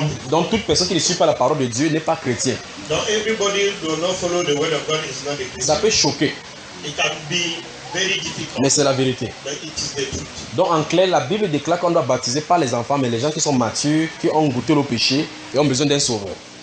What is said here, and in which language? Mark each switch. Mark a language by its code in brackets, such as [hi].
[fr] Donc toute personne qui ne suit pas la parole de Dieu n'est pas chrétien. [en] Donc everybody who does not follow the word of God is not a Christian. [fr] Ça peut choquer. [en] It can be very difficult. [fr] Mais c'est la vérité. [en] But it is the truth. [fr] Donc en clair, la Bible déclare qu'on doit baptiser pas les enfants, mais les gens qui sont matures, qui ont goûté le péché et ont besoin d'un sauveur.